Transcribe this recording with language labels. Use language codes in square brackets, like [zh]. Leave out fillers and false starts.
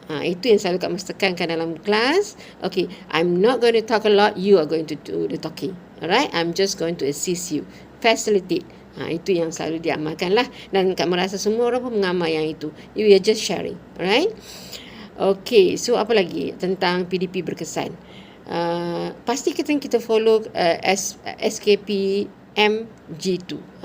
[ms] Itu yang selalu Kak Mas tekankan dalam kelas. [en] Okey, I'm not going to talk a lot, you are going to do the talking. Alright, I'm just going to assist you, facilitate. [ms] Itu yang selalu diamalkan lah, dan Kak merasa semua orang pun mengamal yang itu. [en] You are just sharing. Alright. Okey, so [ms] apa lagi tentang PDP berkesan? Pasti kita follow SKP MG2.